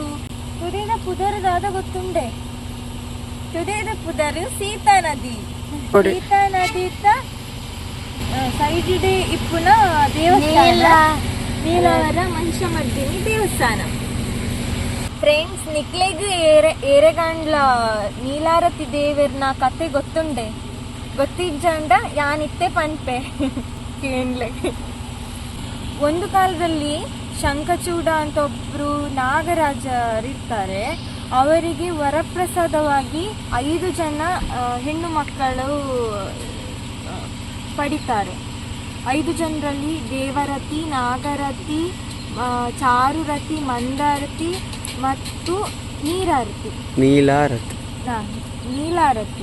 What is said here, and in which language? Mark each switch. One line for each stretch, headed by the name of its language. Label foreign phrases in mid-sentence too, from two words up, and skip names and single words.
Tulu: ತುದೇದ ಪುದರದಾದ ಗೊತ್ತುಂಡೆ, ತುದೇದ ಪುದರ್ ಸೀತಾ ನದಿ ಸೈಡ್ ಇಪ್ಪುನ ದೇವಸ್ಥಾನ ನೀಲಾವರ ಮಹಿಷಮರ್ದಿನಿ ದೇವಸ್ಥಾನ. ಫ್ರೆಂಡ್ಸ್ ನಿಕ್ಲೆಗ್ ಏರೆಗಂಡ್ಲ ನೀಲಾರತಿ ದೇವರ್ನ ಕತೆ ಗೊತ್ತುಂಡೆ, ಗೊತ್ತಿಜ್ಜಂಡ ಯಾನಿತ್ತೆ ಪನ್ಪೆ ಕೇಳ್ಲೆ.
Kannada: ಒಂದು ಕಾಲದಲ್ಲಿ ಶಂಖಚೂಡ ಅಂತ ಒಬ್ರು ನಾಗರಾಜರಿರ್ತಾರೆ. ಅವರಿಗೆ ವರಪ್ರಸಾದವಾಗಿ 5 ಜನ ಹೆಣ್ಣು ಮಕ್ಕಳು ಪಡಿತಾರೆ. 5 ಜನರಲ್ಲಿ ದೇವರತಿ, ನಾಗರತಿ, ಚಾರುರತಿ, ಮಂದಾರತಿ ಮತ್ತು ನೀಲಾರತಿ.